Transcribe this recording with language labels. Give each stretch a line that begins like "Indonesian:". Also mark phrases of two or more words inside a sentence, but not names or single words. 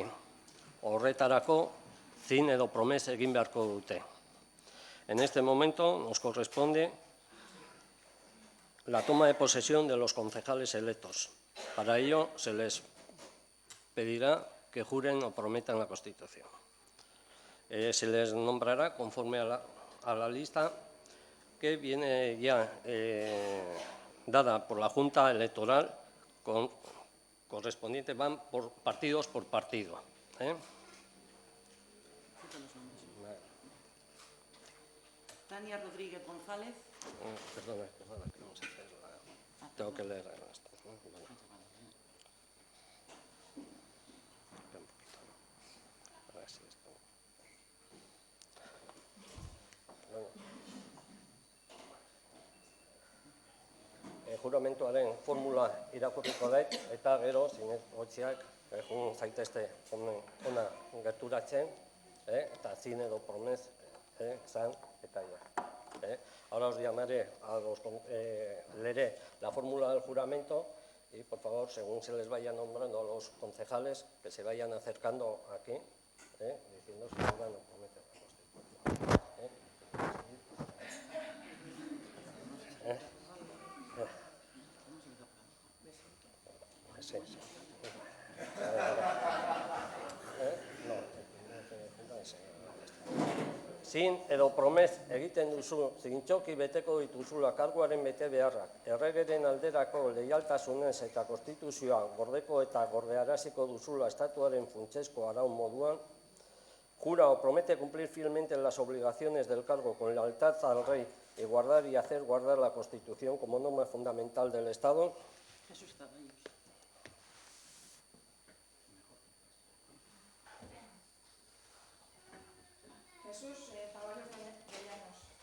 Basque: Horretarako zin edo promes egin beharko dute.
Spanish: En este momento nos corresponde la toma de posesión de los concejales electos. Para ello se les pedirá que juren o prometan la Constitución. Se les nombrará conforme a la lista que viene ya dada por la Junta Electoral correspondiente, van por partido. Tania Rodríguez González. Perdona, que vamos a hacer tengo que leer esto.
Basque: Juramentuaren formula irakurriko dut, eta gero, zinegotziak, jun zaitezte ona gerturatzen, eta zin edo promes, zan, eta ja.
Spanish: Ahora os llamaré leeré la fórmula del juramento y, por favor, según se les vaya nombrando a los concejales, que se vayan acercando aquí, diciendo si juran o prometen la Constitución.
Basque: Zin edo promes egiten duzu, zintzoki beteko dituzula karguaren bete beharrak, erregeren alderako leialtasunez eta konstituzioa gordeko eta gordearaziko duzula estatuaren funtsezko araun moduan,
Spanish: jura o promete cumplir fielmente las obligaciones del cargo con lealtad al rey y guardar y hacer guardar la Constitución como norma fundamental del Estado. Jesús Zaballos. Jesús Zaballos de Llanos.